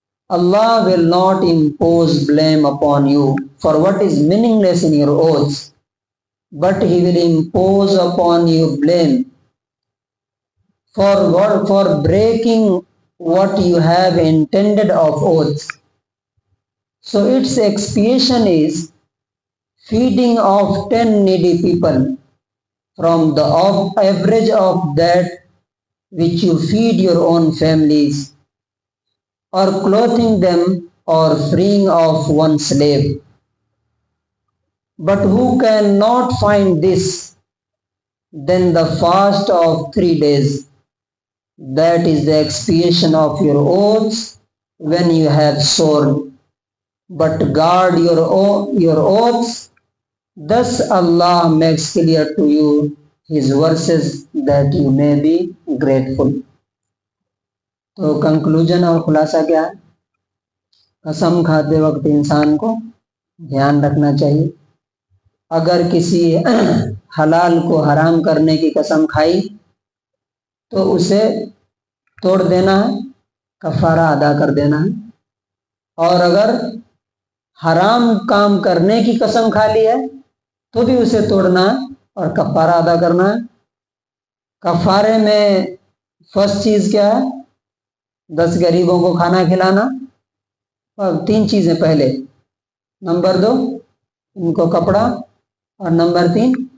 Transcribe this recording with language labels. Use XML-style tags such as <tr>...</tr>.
<en>Allah will not impose blame upon you for what is meaningless in your oaths, but he will impose upon you blame for breaking what you have intended of oaths. So its expiation is feeding of 10 needy people from the average of that which you feed your own families, or clothing them, or freeing of one slave. But who cannot find this, then the fast of 3 days, that is the expiation of your oaths when you have sworn. But guard your oaths, thus Allah makes clear to you his verses that you may be grateful.</en> <ur>تو conclusion اور خلاصہ کیا ہے؟ قسم کھاتے وقت انسان کو دھیان رکھنا چاہیے، اگر کسی حلال کو حرام کرنے کی قسم کھائی تو اسے توڑ دینا ہے، کفارہ ادا کر دینا ہے، اور اگر حرام کام کرنے کی قسم کھا لی ہے تو بھی اسے توڑنا ہے اور کفارہ ادا کرنا ہے۔ کفارے میں فرسٹ چیز کیا ہے؟ 10 غریبوں کو کھانا کھلانا، اور 3 چیزیں پہلے، نمبر 2 ان کو کپڑا، اور نمبر 3</ur>